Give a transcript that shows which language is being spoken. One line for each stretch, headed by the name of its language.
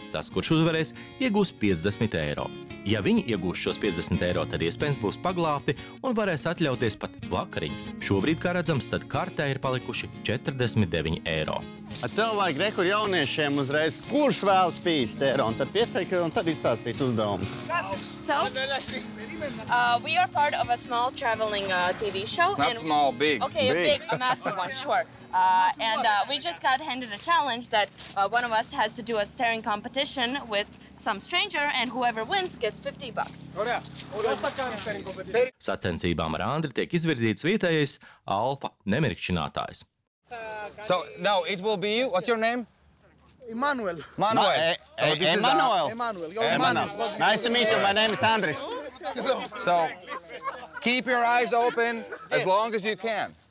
Latvian: Tas, kurš uzvarēs, iegūs 50 eiro. Ja viņi iegūs šos 50 eiro, tad iespējams būs paglābti un varēs atļauties pat vakariņas. Šobrīd, kā redzams, tad kartē ir palikuši 49 eiro. Tev vajag rekur jauniešiem uzreiz, kurš vēlas 50 eiro, un tad pieteikt, un tad izstāstīt uzdevumu.
English: So, we are part of a small traveling TV show. Not small, big. Okay, big, a massive one, sure. And we just got handed a challenge that one of us has to do a staring competition with some stranger, and whoever wins gets $50.
Latvian: Sacensībām ar Andri tiek izvirzīts vietējais alfa nemirkšķinātājs.
English: So, no, it will be you. What's your name? Emmanuel. Manuel. Emmanuel. Emmanuel. Nice to meet you. My name is Andris. So, keep your eyes open as long as you can.